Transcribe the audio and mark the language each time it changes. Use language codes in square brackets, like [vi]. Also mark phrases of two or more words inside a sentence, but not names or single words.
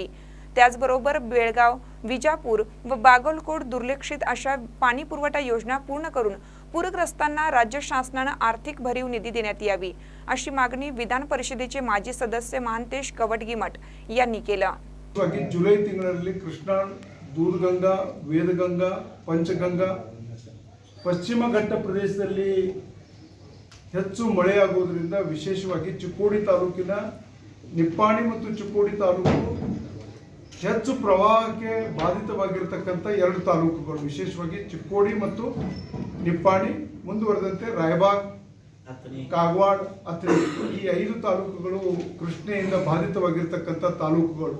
[mr] त्याचबरोबर बेळगाव, विजापूर व बागलकोट दुर्लक्षित अशा पाणी पुरवठा योजना पूर्ण करून पूरग्रस्तांना राज्य शासनाने आर्थिक भरीव निधी देण्यात यावी, अशी मागणी विधान परिषदेचे माजी सदस्य महांतेश कवडगीमठ यांनी केला। [kn] जुलै ತಿಂಗಳಲ್ಲಿ ಕೃಷ್ಣಾ, ದೂಧಗಂಗಾ, ವೇದಗಂಗಾ, ಪಂಚಗಂಗಾ ಪಶ್ಚಿಮ ಘಟ್ಟ ಪ್ರದೇಶದಲ್ಲಿ ಹೆಚ್ಚು ಮಳೆಯಾಗುವುದರಿಂದ ವಿಶೇಷವಾಗಿ ಚಿಕ್ಕೋಡಿ ತಾಲೂಕಿನ ನಿಪ್ಪಾಣಿ ಮತ್ತು ಚಿಕ್ಕೋಡಿ ತಾಲೂಕು ಹೆಚ್ಚು ಪ್ರವಾಹಕ್ಕೆ ಬಾಧಿತವಾಗಿರತಕ್ಕಂಥ ಎರಡು ತಾಲೂಕುಗಳು, ವಿಶೇಷವಾಗಿ ಚಿಕ್ಕೋಡಿ ಮತ್ತು ನಿಪ್ಪಾಣಿ, ಮುಂದುವರೆದಂತೆ ರಾಯಬಾಗ್, ಕಾಗವಾಡ, ಅಥಣಿ ಈ 5 ತಾಲೂಕುಗಳು ಕೃಷ್ಣೆಯಿಂದ ಬಾಧಿತವಾಗಿರತಕ್ಕಂಥ ತಾಲೂಕುಗಳು।